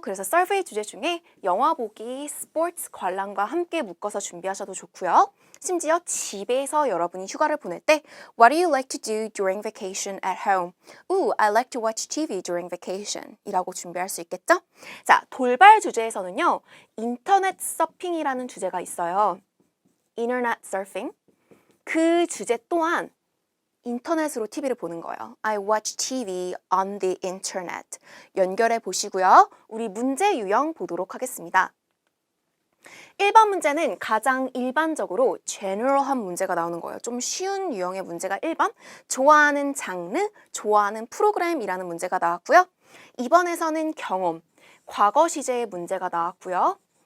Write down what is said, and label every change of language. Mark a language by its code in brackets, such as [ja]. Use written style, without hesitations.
[ko] 그래서 서베이 주제 중에 영화 보기, 스포츠 관람과 함께 묶어서 준비하셔도 좋고요. 심지어 집에서 여러분이 휴가를 보낼 때 [en] What do you like to do during vacation at home? Ooh, I like to watch TV during vacation [ko] 이라고 준비할 수 있겠죠? 자, 돌발 주제에서는요. 인터넷 서핑이라는 주제가 있어요. [en] Internet surfing. [ko] 그 주제 또한 인터넷으로 TV를 보는 거예요. [en] I watch TV on the internet. [ko] 연결해 보시고요. 우리 문제 유형 보도록 하겠습니다. 1번 문제는 가장 일반적으로 general한 문제가 나오는 거예요. 좀 쉬운 유형의 문제가 1번. 좋아하는 장르, 좋아하는 프로그램이라는 문제가 나왔고요. 2번에서는 경험, 과거 시제의 문제가 나왔고요.